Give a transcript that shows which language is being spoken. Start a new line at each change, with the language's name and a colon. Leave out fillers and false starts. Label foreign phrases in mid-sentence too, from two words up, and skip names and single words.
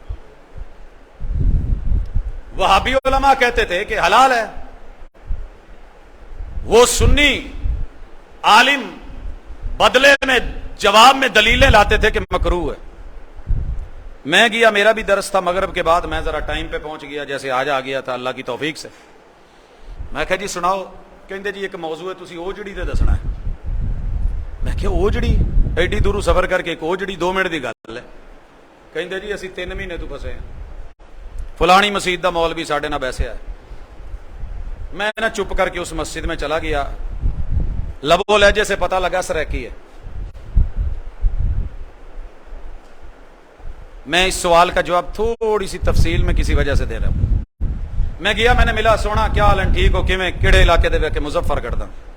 Urdu: وہابی علماء کہتے تھے کہ حلال ہے، وہ سنی عالم بدلے میں جواب میں دلیلیں لاتے تھے کہ مکروہ ہے۔ میں گیا, میرا بھی درس تھا مغرب کے بعد, میں ذرا ٹائم پہ پہنچ گیا, جیسے آج آ گیا تھا اللہ کی توفیق سے. میں کہا جی سناؤ,
Punjabi: کہندے جی ایک موضوع ہے تسی اوجڑی تے دسنا ہے. میں کہ اوجڑی, ایڈی دوروں سفر کر کے ایک اوجڑی 2 منٹ دی گل ہے. کہندے جی اسی 3 مہینے تو پھسے ہیں, فلانی مسجد دا مولوی ساڈے نال بیسیا ہے.
Urdu: میں نا چپ کر کے اس مسجد میں چلا گیا, لبو لہجے سے پتہ لگا سریکی ہے. میں اس سوال کا جواب تھوڑی سی تفصیل میں کسی وجہ سے دے رہا ہوں. میں گیا, میں نے ملا, سونا کیا حال ہے, ٹھیک ہو,
Punjabi: کیویں, کیڑے علاقے دے ویکھے, مظفر گڑھ دا.